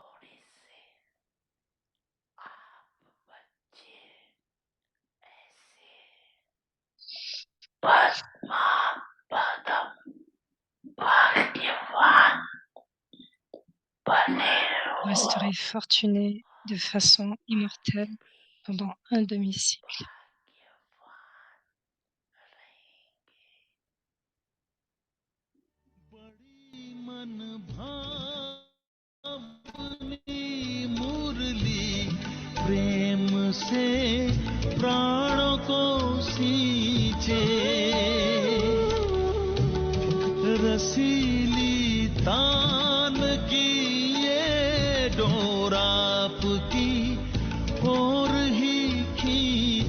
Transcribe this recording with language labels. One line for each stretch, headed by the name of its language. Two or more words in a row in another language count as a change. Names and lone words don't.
French: Vous resterez fortunés de façon immortelle pendant un demi-siècle.
Hindi: प्रेम से प्राणों को सींचे रसीली तान की ये डोर आपकी और ही खींचे